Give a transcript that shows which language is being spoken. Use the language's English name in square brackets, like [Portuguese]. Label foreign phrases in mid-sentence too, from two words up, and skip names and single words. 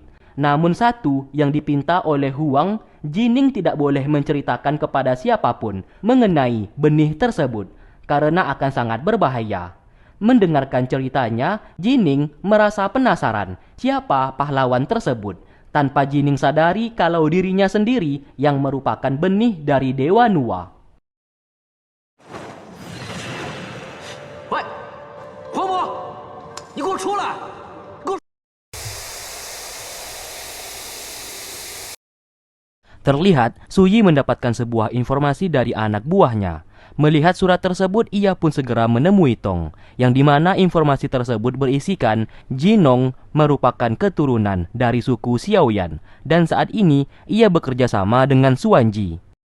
[Indonesian] Namun satu yang dipinta oleh Huang, Jining tidak boleh menceritakan kepada siapapun mengenai benih tersebut, karena akan sangat berbahaya. Mendengarkan ceritanya, Jining merasa penasaran siapa pahlawan tersebut, tanpa Jining sadari kalau dirinya sendiri yang merupakan benih dari Dewa Nuwa. [Chinese] Wei, Huang Mo,你给我出来！ [Indonesian] Terlihat, Suyi mendapatkan sebuah informasi dari anak buahnya. Melihat surat tersebut, ia pun segera menemui Tong, yang dimana informasi tersebut berisikan Jinong merupakan keturunan dari suku Xiaoyan, dan saat ini ia bekerja sama dengan Suanji.